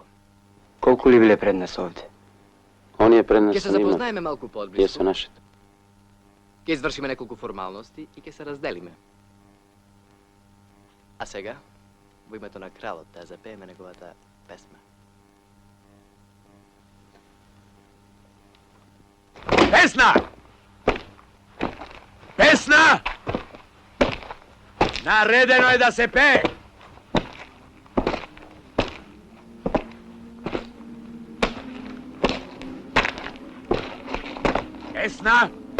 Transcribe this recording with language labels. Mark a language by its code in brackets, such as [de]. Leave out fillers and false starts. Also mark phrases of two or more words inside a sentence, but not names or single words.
[mk] Колку ли биле пред нас овде? Оние пред нас Ќе се [sr] са нима. [mk] запознаеме малку Је поотблиску. се нашите. Ќе извршиме неколку формалности и ќе се разделиме. А сега, во името на кралот, да запееме неговата песма. [sr] Pesna! Pesna! Naredeno je da se peje! Pesna!